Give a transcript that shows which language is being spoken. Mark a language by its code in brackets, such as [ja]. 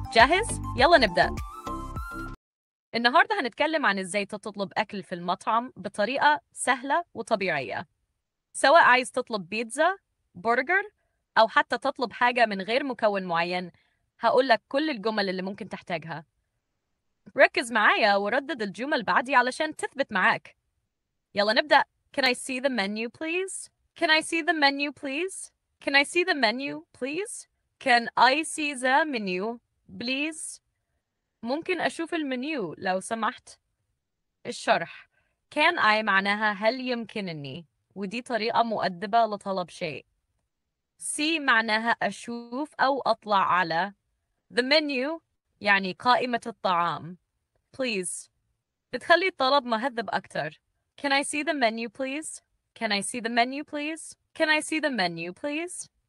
[ar] جاهز؟ يلا نبدأ. النهاردة هنتكلم عن إزاي تطلب أكل في المطعم بطريقة سهلة وطبيعية، سواء عايز تطلب بيتزا، برجر، أو حتى تطلب حاجة من غير مكون معين. هقولك كل الجمل اللي ممكن تحتاجها. ركز معايا وردد الجمل بعدي علشان تثبت معاك. يلا نبدأ. [en] Can I see the menu please? Can I see the menu please? Can I see the menu please? Can I see the menu please? [ar] ممكن أشوف المنيو لو سمحت. الشرح [en] can I [ar] معناها هل يمكنني، ودي طريقة مؤدبة لطلب شيء. see معناها أشوف أو أطلع على. [en] the menu [ar] يعني قائمة الطعام. please بتخلي الطلب مهذب أكتر. [en] Can I see the menu please? Can I see the menu please? Can I see the menu please?